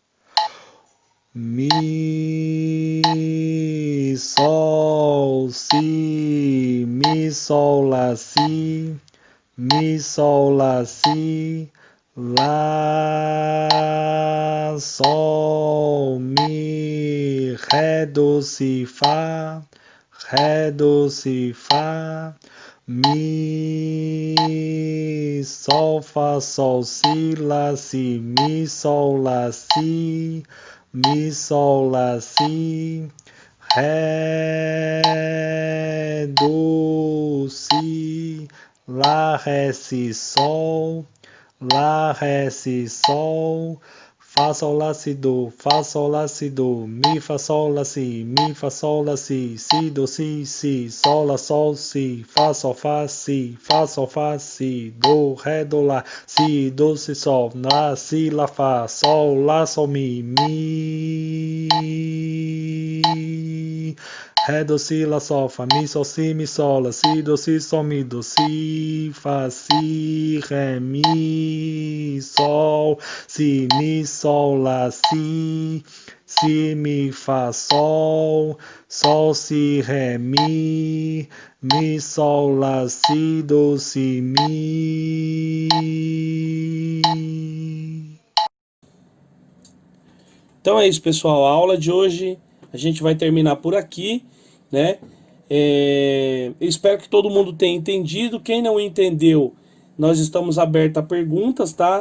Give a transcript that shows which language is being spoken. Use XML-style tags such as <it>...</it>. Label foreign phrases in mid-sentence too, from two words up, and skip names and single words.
<pt>Mi, sol, si, mi, sol, lá, si, mi, sol, lá, si, lá, sol, mi, ré, do, si, fá, ré, do, si, fá, mi, sol, fá, sol, si, lá, si, mi, sol, lá, si, mi, sol, lá, si, ré, do, si, lá, ré, si, sol, lá, ré, si, sol, fá, sol, lá, si, do, fá, sol, lá, si, do, mi, fá, sol, lá, si, mi, fá, sol, lá, si, do, si, sol, lá, sol, si, fá, sol, fá, si, do, ré, do, lá, si, do, si, sol, lá, si, lá, fá, sol, lá, sol, mi, ré, do, si, lá, sol, fá, mi, sol, si, mi, sol, lá, si, do, mi, do, si, fá, si, ré, mi, sol, si, mi, sol, lá, si, mi, fá, sol, si, ré, mi, sol, lá, si, do, si, mi. Então é isso, pessoal. A aula de hoje a gente vai terminar por aqui, né? Eu espero que todo mundo tenha entendido. Quem não entendeu, nós estamos abertos a perguntas, tá?</pt>